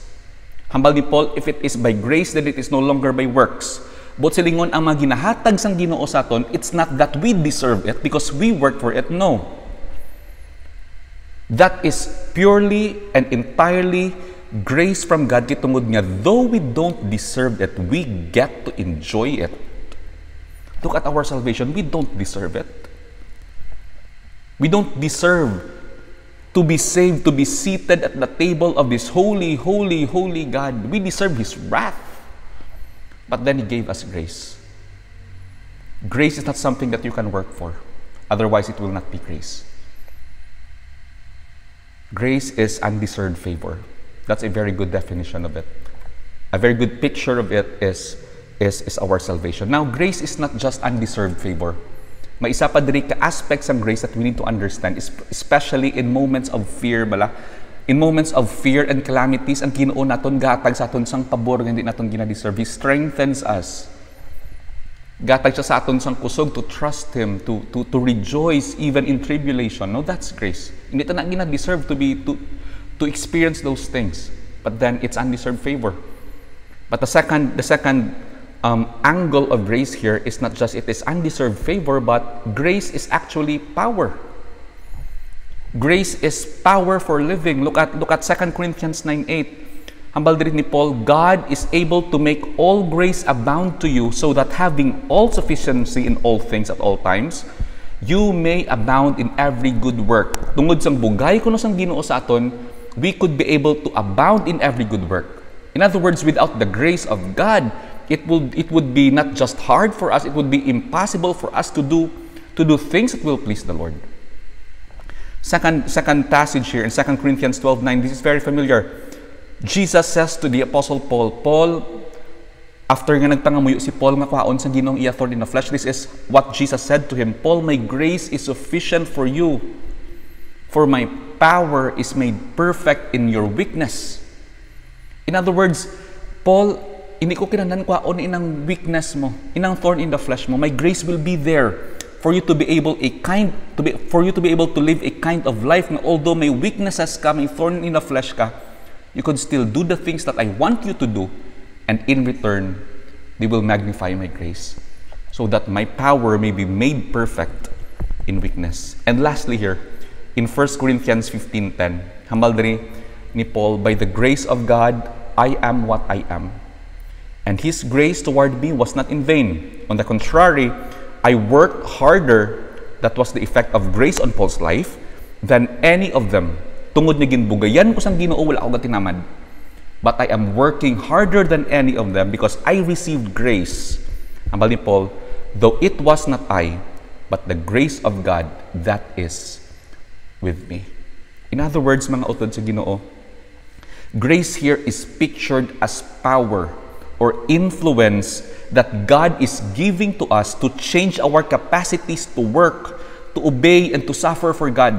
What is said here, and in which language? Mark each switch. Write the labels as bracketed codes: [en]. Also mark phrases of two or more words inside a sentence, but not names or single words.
[hil] Hambal ni Paul, [en] if it is by grace, then it is no longer by works. [hil] But silingon ang mga ginahatag sang Ginoo sa aton, [en] it's not that we deserve it because we work for it. No. That is purely and entirely grace from God [hil] kitungod nga [en] though we don't deserve it, we get to enjoy it. Look at our salvation, we don't deserve it. We don't deserve to be saved, to be seated at the table of this holy, holy, holy God. We deserve His wrath. But then He gave us grace. Grace is not something that you can work for. Otherwise, it will not be grace. Grace is undeserved favor. That's a very good definition of it. A very good picture of it is our salvation. Now, grace is not just undeserved favor. [hil] May isa pa diri ka [en] aspects ng grace that we need to understand, especially in moments of fear, bala. In moments of fear and calamities, [hil] ang Ginoo naton gatag sa aton sang pabor nga hindi naton gina-deserve. [en] He strengthens us. [hil] Gatag siya sa aton sang kusog [en] to trust Him, to rejoice even in tribulation. No, that's grace. [hil] Hindi ta na gina-deserve [en] to experience those things. But then it's undeserved favor. But the second angle of grace here is not just it is undeserved favor, but grace is actually power. Grace is power for living. Look at 2 Corinthians 9:8. [hil] Hambal diri ni Paul, [en] God is able to make all grace abound to you so that having all sufficiency in all things at all times, you may abound in every good work. [hil] Tungod sang bugay kuno sang Ginoo sa aton, [en] we could be able to abound in every good work. In other words, without the grace of God, it would be not just hard for us, it would be impossible for us to do things that will please the Lord. Second passage here in 2 Corinthians 12:9, this is very familiar. Jesus says to the Apostle Paul, after [hil] nga nagpangamuyo si Paul nga kwaon sa Ginoong iya [en] thorn in the flesh, this is what Jesus said to him, Paul, my grace is sufficient for you, for my power is made perfect in your weakness. In other words, Paul, [hil] hindi ko kinahanglan kwaon inang weakness mo, inang [en] thorn in the flesh [hil] mo. [en] My grace will be there for you to be able to live a kind of life na although [hil] may weaknesses ka, may [en] thorn in the flesh ka, you could still do the things that I want you to do, and in return, they will magnify my grace, so that my power may be made perfect in weakness. And lastly here, in 1 Corinthians 15:10, [hil] hambal diri ni Paul, [en] by the grace of God, I am what I am. And His grace toward me was not in vain. On the contrary, I worked harder, that was the effect of grace on Paul's life, than any of them. [hil] Tungod ni ginbugayan ko sang Ginoo, wala ako gatinamad. [en] But I am working harder than any of them because I received grace. [hil] Ambal ni Paul, [en] though it was not I, but the grace of God that is with me. In other words, [hil] mga utod sa Ginoo, [en] grace here is pictured as power or influence that God is giving to us to change our capacities to work, to obey, and to suffer for God.